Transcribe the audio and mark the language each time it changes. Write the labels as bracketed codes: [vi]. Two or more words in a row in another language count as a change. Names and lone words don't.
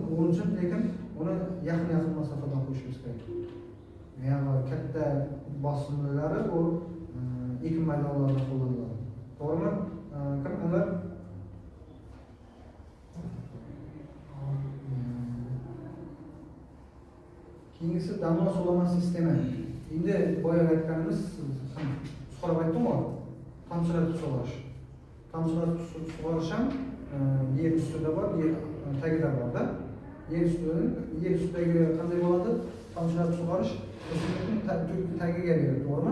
[uz] Uning uchun lekin uni yaqin masofadan qo'yishimiz kerak. Yani katta bosimlari bu ekin maydonlarida qo'llaniladi. To'g'rimi? Ular keyingisi [tr] damla sulama sistemi. [uz] Endi boya aytganimiz, so'rab aytdim-ku, tomchilatib sug'orish. Tomchilatib sug'orish ham yer ustida bor, yer tagida bor-da. Yer ustidagi qanday bo'ladi? Tomchilatib sug'orish o'simlikning tagiga beradi, to'g'rimi?